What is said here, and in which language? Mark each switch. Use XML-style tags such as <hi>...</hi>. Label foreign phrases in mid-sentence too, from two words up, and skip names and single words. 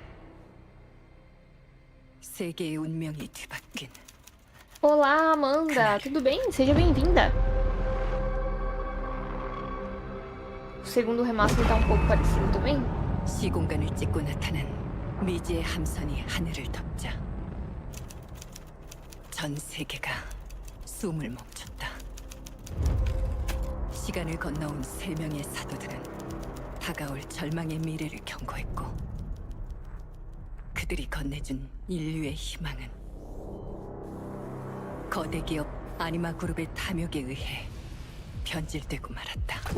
<ko>세계의 운명이 뒤바뀐.</ko> <pt>Olá, Amanda. Tudo bem? Seja bem-vinda. O segundo remaster tá um pouco parecido também.</pt> <ko>시공간을 찍고 나타난 미지의 함선이 하늘을 덮자 전 세계가 숨을 멈췄다. 시간을 건너온 3명의 사도들은 다가올 절망의 미래를 경고했고 그들이 건네준 인류의 희망은 거대 기업 아니마 그룹의 탐욕에 의해 변질되고 말았다.</ko>